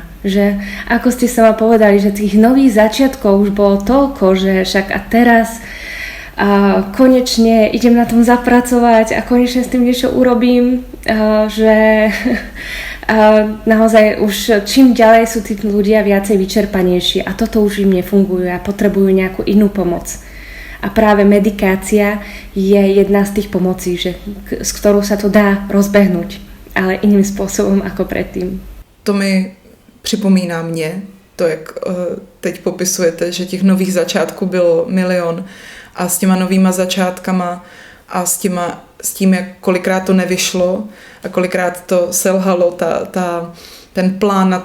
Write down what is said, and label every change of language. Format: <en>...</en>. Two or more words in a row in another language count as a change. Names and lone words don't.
<sk>Že ako ste sama povedali, že tých nových začiatkov už bolo toľko, že však a teraz konečne idem na tom zapracovať a konečne s tým niečo urobím, že naozaj už čím ďalej sú tí ľudia viacej vyčerpanejší a toto už im nefunguje a potrebujú nejakú inú pomoc. A práve medikácia je jedna z tých pomocí, s ktorou sa to dá rozbehnúť, ale iným spôsobom ako predtým.</sk> <cs>To mi připomíná mě, to jak teď popisujete, že těch nových začátků bylo milion a s těma novýma začátkama a s tím, jak kolikrát to nevyšlo a kolikrát to selhalo, ten plán na</cs>